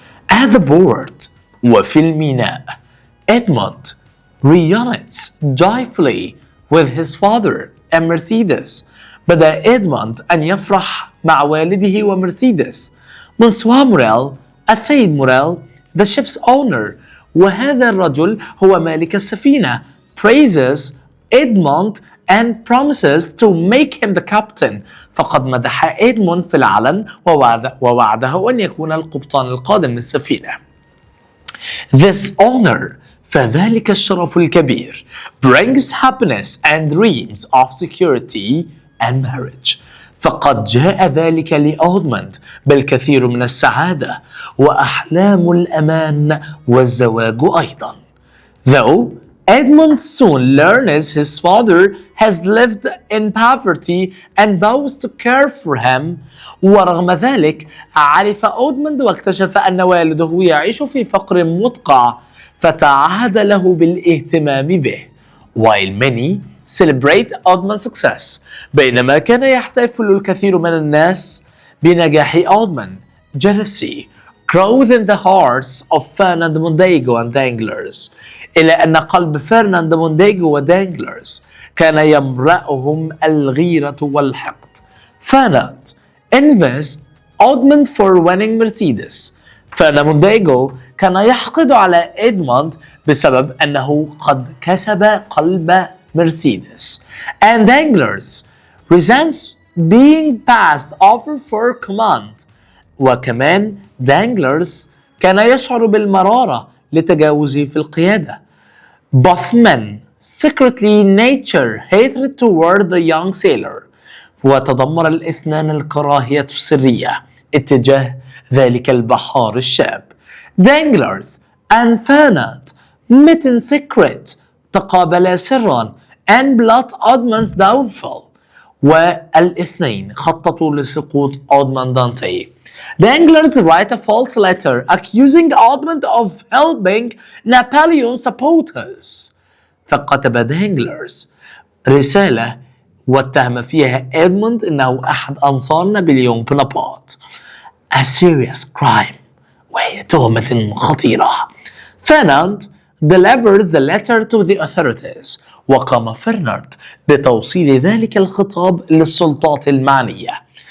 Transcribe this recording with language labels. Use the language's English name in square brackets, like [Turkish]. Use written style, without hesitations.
[English] at the board، [Arabic] وفي الميناء، [English] Edmond reunites joyfully with his father and Mercedes. [Arabic] بدأ إدموند أن يفرح مع والده ومرسيدس. منسوا موريل، السيد موريل [English] the ship's owner، [Arabic] وهذا الرجل هو مالك السفينة [English] praises Edmond and promises to make him the captain. [Arabic] فقد مدح إدموند في العلن ووعده أن يكون القبطان القادم للسفينة. [English] This honor, [Arabic] فذلك الشرف الكبير, [English] brings happiness and dreams of security and marriage. [Arabic] فقد جاء ذلك لإدموند بالكثير من السعادة وأحلام الأمان والزواج أيضا. [English] Though Edmund soon learns his father has lived in poverty and vows to care for him. [Arabic] ورغم ذلك عرف إدموند واكتشف أن والده يعيش في فقر مدقع فتعهد له بالاهتمام به. [English] While many celebrate Edmund's success, [Arabic] بينما كان يحتفل الكثير من الناس بنجاح إدموند, [English] jealousy grows in the hearts of Fernand Mondego and Danglars. [Arabic] إلى أن قلب فرناند مونديغو ودانجلرز كان يمرأهم الغيرة والحقد. [English] Fernand envies Edmond for winning Mercedes. [Arabic] فرناند مونديغو كان يحقد على إدموند بسبب أنه قد كسب قلب مرسيدس. [English] And Danglars resents being passed over for command. [Arabic] وكمان دانجلرز كان يشعر بالمرارة لتجاوزه في القيادة. [English] Both men secretly nurture hatred toward the young sailor. [Arabic] وتضمر الاثنان الكراهية السرية اتجاه ذلك البحار الشاب. [English] Danglars and Fernand met in secret, [Arabic] تقابلا سرا [English] and plot Edmund's downfall. [Arabic] والاثنين خططوا لسقوط إدموند دانتي. [English] Danglars write a false letter accusing Edmund of helping Napoleon's supporters. [Arabic] فكتب دانجلرز رسالة واتهم فيها إدموند أنه أحد أنصار نابليون بونابرت. [English] A serious crime, [Arabic] وهي تهمة خطيرة. [English] Fernand delivers the letter to the authorities. [Arabic] وقام فرناند بتوصيل ذلك الخطاب للسلطات المعنية.